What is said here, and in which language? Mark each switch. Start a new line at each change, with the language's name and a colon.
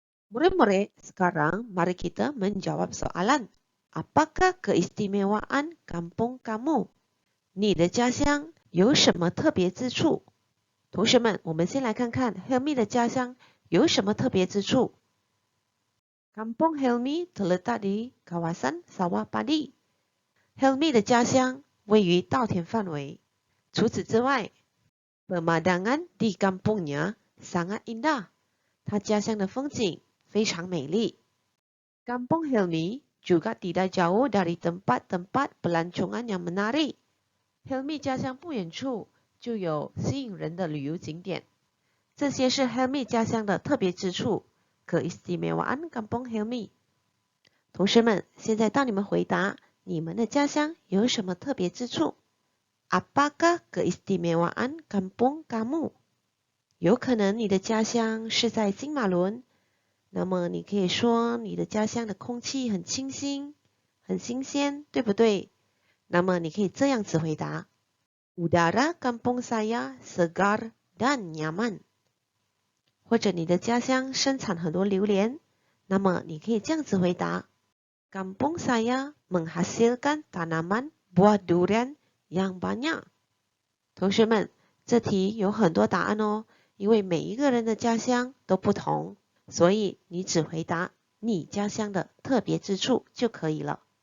Malay: Murid-murid, sekarang mari kita menjawab soalan. Apakah keistimewaan kampung kamu？
Chinese: 你的家乡有什么特别之处？同学们，我们先来看看 Helmi 的家乡有什么特别之处。
Malay: Kampung Helmi terletak di kawasan sawah padi。
Chinese: Helmi 的家乡位于稻田范围。除此之外
Malay: Pemandangan di kampungnya sangat indah.
Chinese: 他家乡的风景非常美丽。
Malay: Kampung Helmi juga tidak jauh dari tempat-tempat pelancongan yang menarik.
Chinese: Helmi 家乡不远处就有吸引人的旅游景点。这些是 Helmi 家乡的特别之处。
Malay: Keistimewaan Kampung Helmi。
Chinese: 同学们，现在到你们回答，你们的家乡有什么特别之处？
Malay: Apakah keistimewaan kampung kamu？
Chinese: 有可能你的家乡是在金马伦，那么你可以说你的家乡的空气很清新、很新鲜，对不对？那么你可以这样子回答 ：
Malay: Udara kampung saya segar dan nyaman。
Chinese: 或者你的家乡生产很多榴莲，那么你可以这样子回答 ：
Malay: Kampung saya menghasilkan tanaman buah durian yang banyak。
Chinese: 同学们，这题有很多答案哦，因为每一个人的家乡都不同，所以你只回答你家乡的特别之处就可以了。